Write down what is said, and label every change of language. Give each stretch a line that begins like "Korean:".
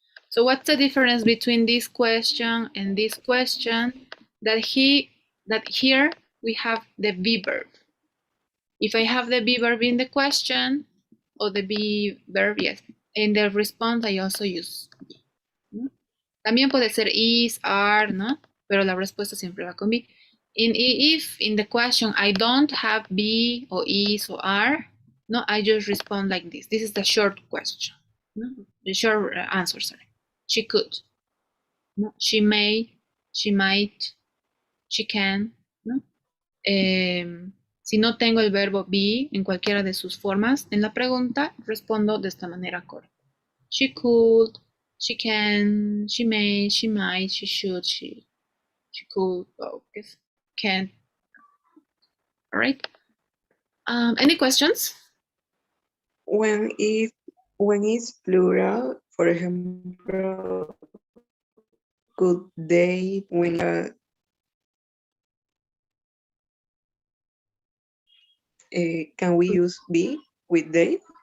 English: So what's the difference between this question and this question? That here we have the be verb. If I have the be verb in the question, or the be verb, yes, in the response I also use be, ¿no?
Spanish: También puede ser is, are, ¿no? Pero la respuesta siempre va con be.
English: If in the question I don't have be or is or are, no, I just respond like this. This is the short question, no? The short answer, sorry. She could, no? She may, she might, she can, ¿no?
Spanish: Si no tengo el verbo be en cualquiera de sus formas, en la pregunta respondo de esta manera corta.
English: She could, she can, she may, she might, she should, she could, oh, can. All right. Any questions? When it's plural, for example, could they, when can we use be with they?